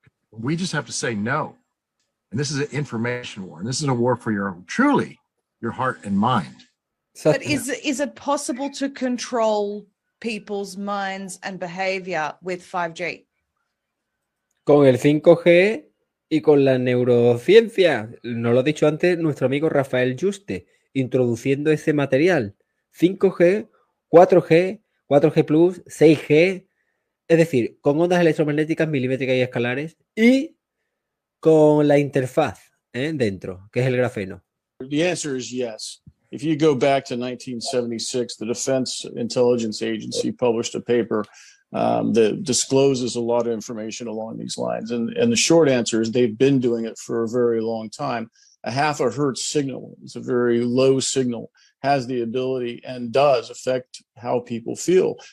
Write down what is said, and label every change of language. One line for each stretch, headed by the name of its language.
English: We just have to say no. And this is an information war. And this is a war for truly your heart and mind. But is it possible to control people's minds and behavior with 5G?
Spanish: Con el 5G y con la neurociencia. Nos lo ha dicho antes nuestro amigo Rafael Juste, introduciendo ese material. 5G, 4G, 4G Plus, 6G, es decir, con ondas electromagnéticas milimétricas y escalares y con la interfaz dentro, que es el grafeno.
English: The answer is yes. If you go back to 1976, the Defense Intelligence Agency published a paper that discloses a lot of information along these lines. And the short answer is they've been doing it for a very long time. A half a hertz signal is a very low signal. Has the ability and does affect how people feel.